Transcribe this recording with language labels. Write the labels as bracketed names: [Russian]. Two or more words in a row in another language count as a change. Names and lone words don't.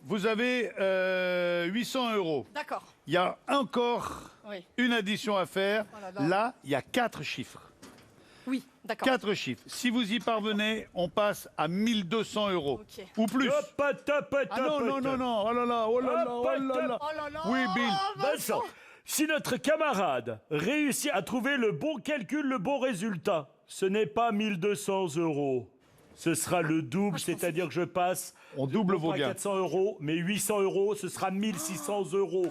[French] vous avez 800 €. D'accord. Il y a encore Oui. une addition à faire. Oh là là. Là, il y a 4 chiffres. Oui, d'accord. 4 chiffres. Si vous y parvenez, on passe à 1200 €. Ok. Ou plus. Hop, hop, hop, hop, Ah non, non, hop. non, non. Oh là là, oh là là, Hop, oh là là. Oh là là. Oui, Bill. Vincent, si notre camarade réussit à trouver le bon calcul, le bon résultat, ce n'est pas 1200 €. Ce sera le double, c'est-à-dire que je passe. On double vos pas gains. 400 €, mais 800 €, ce sera 1600 €.